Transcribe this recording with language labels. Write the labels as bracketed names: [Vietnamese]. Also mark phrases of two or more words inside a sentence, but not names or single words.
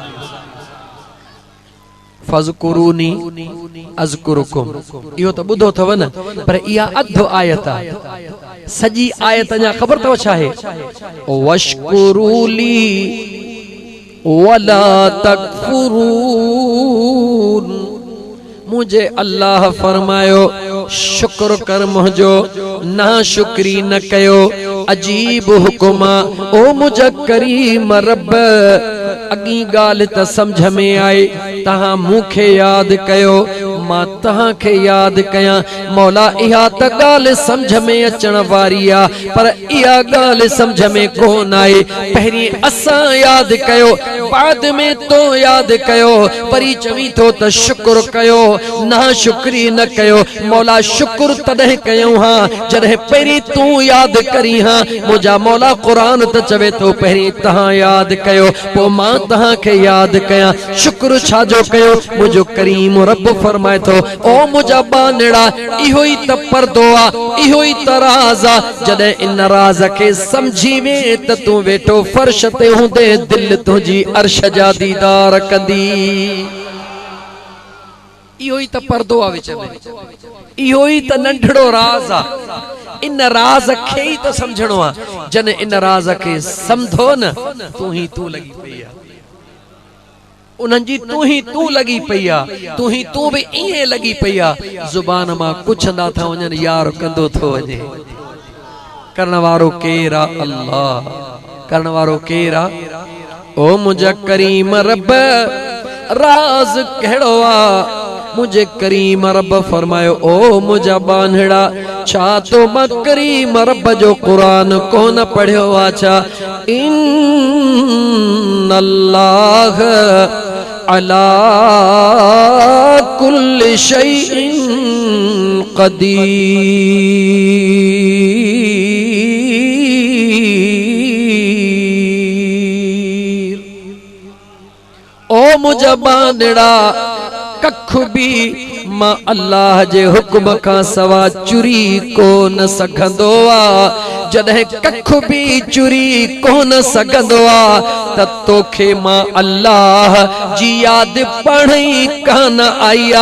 [Arabic] فاذكروني أذكركم [Sindhi] इहो त ॿुधो अथव न पर इहा अधु आयत आहे सॼी आयत अञा ख़बर अथव छा आहे [Arabic] واشكروا لي ولا تكفرون [Sindhi] मुझे अल्लाह फरमायो शुक्र कर मुझो ना शुक्री न कयो अजीब हुकुमा ओ मुझ करीम रब अगी गाल त समझ में आए तहां मुखे याद कयो मां तहां के याद कया मौला इहा त गाल समझ में अचण वारी आ पर इहा गाल समझ में कोन आए पहिरी असां याद कयो बाद में तो याद कयो परी चवी तो त शुक्र कयो ना शुक्री न कयो मौला शुक्र तदह कयो हां जदे पहिरी तू याद करी हां मुझा मौला कुरान त चवे तो पहिरी तहां याद कयो पो मां तहां के याद कया शुक्र छा जो कयो मुझो करीम रब फरमाए तो ओ मुझा बानड़ा इहो ही त पर्दो आ इहो ही त राज आ जदे इन राज के समझी वे त तू वेठो फर्श ते हुंदे दिल तुझी अर्श जा दीदार कंदी इहो ही त पर्दो आ विच में इहो ही त नंढड़ो राज आ इन राज खे ही त समझणो आ जने इन राज के समझो न तू ही तू लगी पई आ उन्हनि जी तू ही तू लगी पई आ तू ही तू भी इए लगी पई आ जुबान मां कुछ ना था वञन यार कंदो थो वञे करण वारो केर आ अल्लाह करण वारो केर आ ओ मुझा करीम रब राज कहिड़ो आ मुझे करीम रब फरमायो ओ मुझा बानड़ा छा तो मां करीम रब जो कुरान को न पढ़ियो आछा [Arabic] إن الله على كل شيء قدير. [Sindhi] ओ मुझा बानड़ा कख भी मां अल्लाह जे हुक्म का सवा चुरी को न सघंदो आ। जॾहिं कख भी चुरी को न सघंदो आ त तोखे मां अल्लाह जी याद पढ़ी कान आई आ।